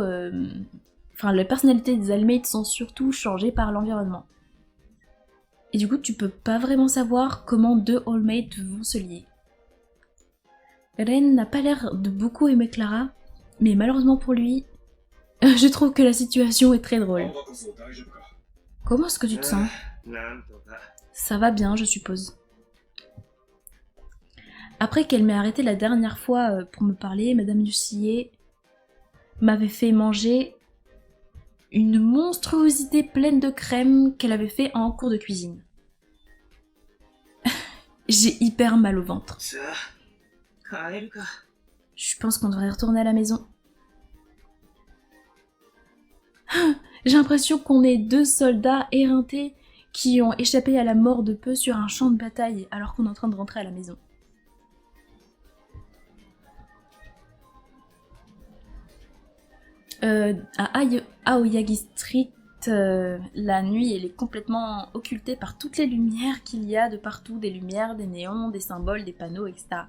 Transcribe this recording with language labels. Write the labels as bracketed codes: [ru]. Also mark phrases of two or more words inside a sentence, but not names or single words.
[fr] les personnalités des Allmates sont surtout changées par l'environnement. Et du coup, tu peux pas vraiment savoir comment deux Allmates vont se lier. Ren n'a pas l'air de beaucoup aimer Clara, mais malheureusement pour lui, je trouve que la situation est très drôle. [ja] 今度こそ大丈夫か。 [fr] Comment est-ce que tu te sens? [ja] なんとか。 [fr] Ça va bien, je suppose. Après qu'elle m'ait arrêté la dernière fois pour me parler, Madame Yoshie m'avait fait manger une monstruosité pleine de crème qu'elle avait fait en cours de cuisine. J'ai hyper mal au ventre. [ja] さあ、帰るか。 [fr] Je pense qu'on devrait retourner à la maison. J'ai l'impression qu'on est deux soldats éreintés qui ont échappé à la mort de peu sur un champ de bataille alors qu'on est en train de rentrer à la maison. À Aoyagi Street, la nuit, elle est complètement occultée par toutes les lumières qu'il y a de partout, des lumières, des néons, des symboles, des panneaux, etc.